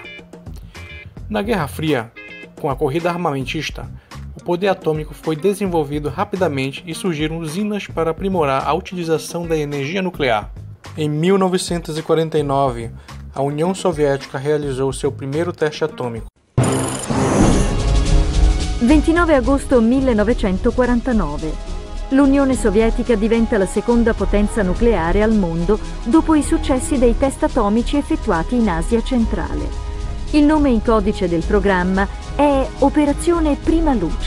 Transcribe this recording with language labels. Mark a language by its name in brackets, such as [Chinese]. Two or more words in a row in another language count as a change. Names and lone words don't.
[Portuguese] Na Guerra Fria, com a corrida armamentista, o poder atômico foi desenvolvido rapidamente e surgiram usinas para aprimorar a utilização da energia nuclear. Em 1949, a União Soviética realizou seu primeiro teste atômico. [Italian] 29 agosto 1949. L'Unione Sovietica diventa la seconda potenza nucleare al mondo dopo i successi dei test atomici effettuati in Asia centrale. Il nome in codice del programma è Operazione Prima Luce.